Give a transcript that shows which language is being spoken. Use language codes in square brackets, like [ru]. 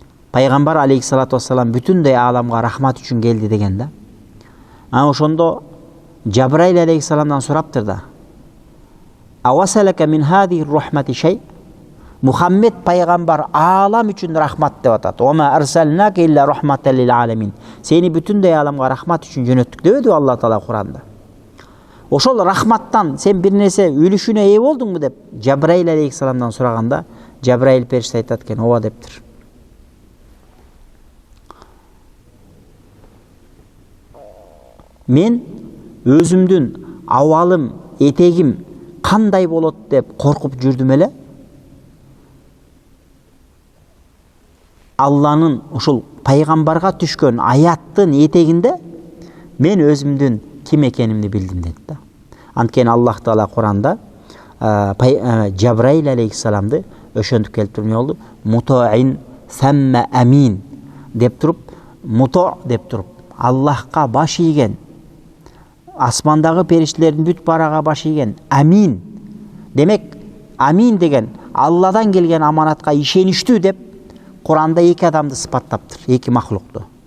[ky] Пайгамбар алейхиссалату вассалам бүтүндөй ааламга рахмат үчүн келди деген да. Ошондо Джабраил алейхиссаламдан сураптыр да. [ar] Авасалака мин хади рахмати шей. [ky] Мухаммед пайгамбар аалам үчүн рахмат деп атат. [ar] Ома арсалнака илля рахматал лил аламин. [ky] Сени бүтүндөй ааламга рахмат үчүн жөнөттүк дебеди Алла Таала Куранда. Ошол рахматтан сен бир нерсе үлүшүнө ээ болдуңбу деп Джабраил алейхиссаламдан сураганда, Джабраил периште айтат экен, ооба дептир. Мен өзүмдүн абалым, этегим кандай болот деп коркуп жүрдүм эле. Алланын ушул пайгамбарга түшкөн аяттын этегинде мен өзүмдүн ким экенимди билдим дейт да. Анткени Аллах Таала Куранда Джабраил алейхиссаламды ошентип келтирме болду. [ar] Мутаин самма амин [ky] деп туруп, муто деп туруп Аллахка баш ийген, асмандагы периштелердин бүт барага баш ийген, амин. Демек, амин деген Алладан келген аманатка ишеничтүү деп Куранда эки адамды сыпаттаптыр, эки махлукту.